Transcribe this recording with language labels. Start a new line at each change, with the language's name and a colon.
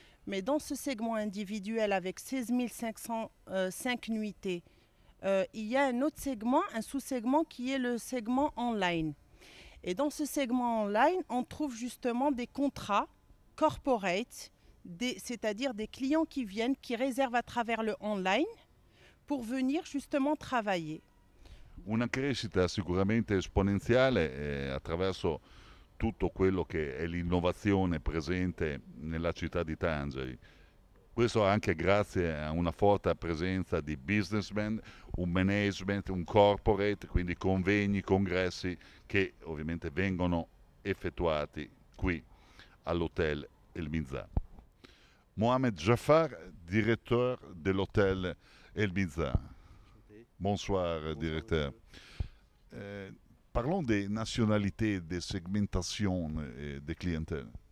French: Mais dans ce segment individuel avec 16 505 nuitées, il y a un autre segment, un sous-segment qui est le segment online. Et dans ce segment online, on trouve justement des contrats corporate, c'est-à-dire des clients qui viennent, qui réservent à travers le online pour venir justement travailler.
Italian: Una crescita sicuramente esponenziale attraverso tutto quello che è l'innovazione presente nella città di Tangeri. Questo anche grazie a una forte presenza di businessmen, un management, un corporate, quindi convegni, congressi che ovviamente vengono effettuati qui all'hotel El Minza.
French: Mohamed Jafar, directeur de l'hôtel El Minza. Bonsoir, Bonsoir, directeur. monsieur. Parlons des nationalités, des segmentations et des clientèles.